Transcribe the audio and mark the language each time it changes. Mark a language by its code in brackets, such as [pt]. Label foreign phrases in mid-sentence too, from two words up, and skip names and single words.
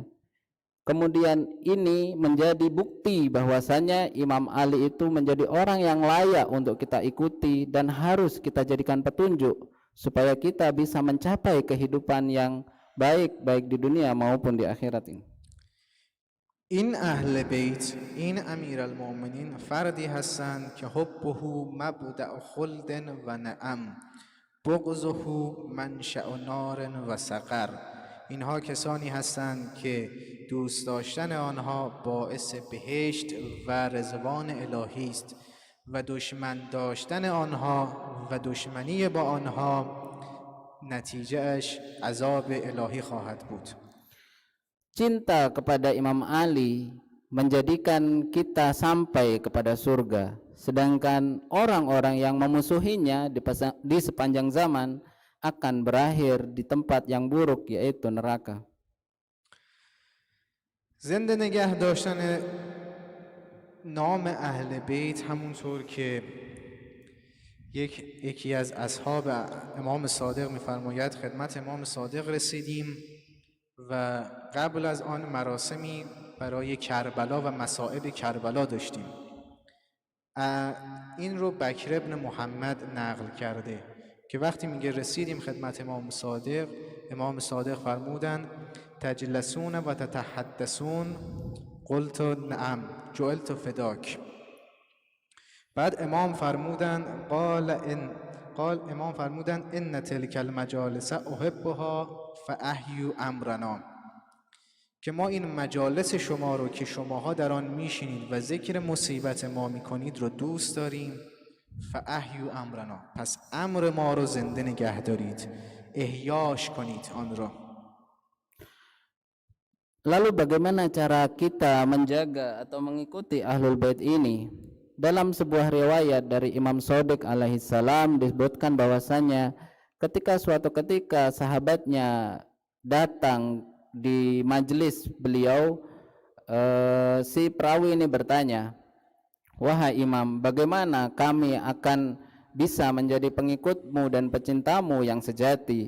[id] Kemudian ini menjadi bukti bahwasanya Imam Ali itu menjadi orang yang layak untuk kita ikuti dan harus kita jadikan petunjuk supaya kita bisa mencapai kehidupan yang baik di dunia maupun di akhirat ini. [fa] این اهل بیت، این امیرالمؤمنین فردی هستند که [ar] حبه مبدأ خلد و نعم بغضه منشأ نار و سقر. [fa] اینها کسانی هستند که دوست داشتن آنها باعث بهشت و رضوان الهی است و دشمن داشتن آنها و دشمنی با آنها نتیجه اش عذاب الهی خواهد بود. [id] Cinta kepada Imam Ali menjadikan kita sampai kepada surga, sedangkan orang-orang yang memusuhinya di sepanjang zaman akan berakhir di tempat yang buruk, yaitu neraka. [fa] زنده نگه داشتن نام اهل بیت همونطور که یکی از اصحاب امام صادق می‌فرماید خدمت امام صادق رسیدیم و قبل از آن مراسمی برای کربلا و مصائب کربلا داشتیم. این رو بکر ابن محمد نقل کرده که وقتی میگه رسیدیم خدمت امام صادق فرمودن [ar] تجلسون و تتحدثون قلت نعم جعلت فداک. [fa] بعد امام فرمودن [ar] ان تلک المجالس احبها فاحیوا امرنا، [fa] که ما این مجالس شما رو که شماها در آن میشینید و ذکر مصیبت ما میکنید رو دوست داریم. [ar] فاحیوا امرنا، [fa] پس امر ما رو زنده نگه دارید، احیاش کنید آن را. [id] Lalu bagaimana cara kita menjaga atau mengikuti Ahlul Bait ini? Dalam sebuah riwayat dari Imam Shadiq alaihissalam disebutkan bahwasanya ketika suatu ketika sahabatnya datang di majelis beliau, si perawi ini bertanya, "Wahai Imam, bagaimana kami akan bisa menjadi pengikutmu dan pecintamu yang sejati?"